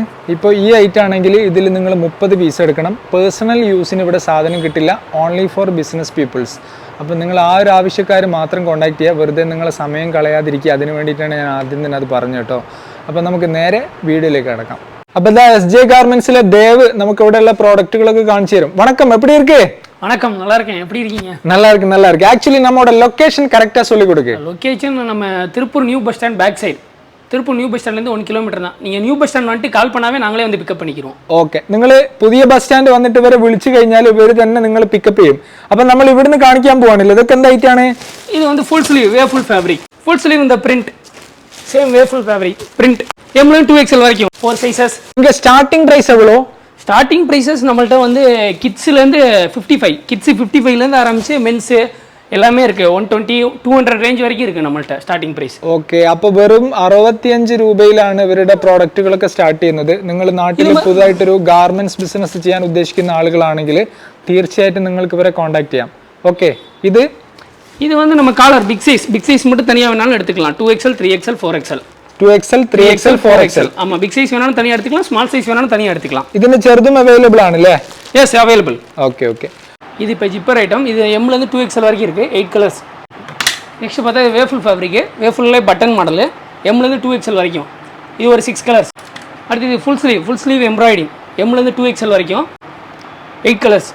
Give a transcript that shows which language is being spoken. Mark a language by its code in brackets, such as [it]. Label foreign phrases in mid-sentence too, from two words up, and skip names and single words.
[ml] ഇപ്പോൾ ഈ ഐറ്റം ആണെങ്കിൽ ഇതിൽ നിങ്ങൾ 30 പീസ് എടുക്കണം. [en] personal use [ml] ഇവിടെ സാധനം കിട്ടില്ല, [en] only for business peoples. [ml] അപ്പം നിങ്ങൾ ആ ഒരു ആവശ്യക്കാർ മാത്രം കോൺടാക്ട് ചെയ്യുക. വെറുതെ നിങ്ങളെ സമയം കളയാതിരിക്കുക. അതിന് വേണ്ടിയിട്ടാണ് ഞാൻ ആദ്യം തന്നെ അത് പറഞ്ഞു കേട്ടോ. അപ്പം നമുക്ക് നേരെ വീഡിയോയിലേക്ക് കിടക്കാം. അപ്പം ഇതാ SJ ഗാർമെന്റ്സിലെ ദേവ് നമുക്ക് ഇവിടെയുള്ള പ്രോഡക്റ്റുകളൊക്കെ കാണിച്ചു തരും. വണക്കം, [ta] எப்படி இருக்கு? வணக்கம், நல்லா இருக்கேன். எப்படி இருக்கீங்க? நல்லா இருக்கு. ஆக்சுவலி நம்மளோட [en] location correct [ta] சொல்லி கொடுங்க. லொகேஷன் நம்ம திருப்பூர் [en] new bus stand back side. [ta] திருப்பூர் [en] new bus stand [ta] 1 കിലോമീറ്റർ தான். நீங்கள் [en] new bus stand [ta] வந்துட்டு கால் பண்ணாவே நாங்களே வந்து பிக்கப் பண்ணிக்கிறோம். [ml] ഓക്കെ, നിങ്ങൾ പുതിയ [en] bus stand [ml] വന്നിട്ട് ഇവരെ വിളിച്ചു കഴിഞ്ഞാൽ ഇവർ തന്നെ നിങ്ങൾ പിക്കപ്പ് ചെയ്യും. അപ്പം നമ്മൾ ഇവിടുന്ന് കാണിക്കാൻ പോവാണല്ലോ. ഇതൊക്കെ എന്തായിട്ടാണ്? [ta] இது வந்து [en] full sleeve waffle fabric. full sleeve இந்த print same waffle fabric print. [ta] M ல 2XL வரைக்கும் 4 சைஸஸ். இங்கே [en] starting price [ta] எவ்வளோ? [en] starting prices [ta] நம்மள்ட்ட வந்து கிட்ஸ்லேருந்து 55, கிட்ஸு 55லேருந்து ஆரம்பிச்சு மென்ஸு எல்லாமே இருக்குது. 120, 200 റേഞ്ച് വரைக்கும் இருக்குது നമ്മൾட்ட [en] starting price. [ml] ഓക്കെ, അപ്പോൾ വെറും 65 രൂപയിലാണ് ഇവരുടെ പ്രോഡക്റ്റുകളൊക്കെ സ്റ്റാർട്ട് ചെയ്യുന്നത്. നിങ്ങൾ നാട്ടിൽ പുതുതായിട്ടൊരു [en] garments business [ml] ചെയ്യാൻ ഉദ്ദേശിക്കുന്ന ആളുകളാണെങ്കിൽ തീർച്ചയായിട്ടും നിങ്ങൾക്ക് ഇവരെ കോൺടാക്ട് ചെയ്യാം. ഓക്കെ, [ta] இது வந்து நம்ம [en] collar big size [ta] மட்டும் தனியாக வேணாலும் எடுத்துக்கலாம். 2XL, 3XL, 4XL. 2XL, 3XL, 4XL. ஆமா, [en] big size [ta] வேணாலும் தனியாக எடுத்துக்கலாம், [en] small size [ta] வேணாலும் தனியாக எடுத்துக்கலாம். [ml] ഇതിന് ചെറുതും അവൈലബിൾ ആണല്ലേ? [en] Yes, available. [ta] ஓகே. இது இப்போ [en] zipper item. [ta] இது M லேருந்து 2XL வரைக்கும் இருக்குது, 8 கலர்ஸ். நெக்ஸ்ட் பார்த்தா இது [en] waffle fabric, waffle button model, [ta] M லேருந்து 2XL வரைக்கும். இது ஒரு 6 கலர்ஸ். அடுத்து இது [en] full sleeve embroidering, [ta] M லேருந்து 2XL வரைக்கும், 8 கலர்ஸ்.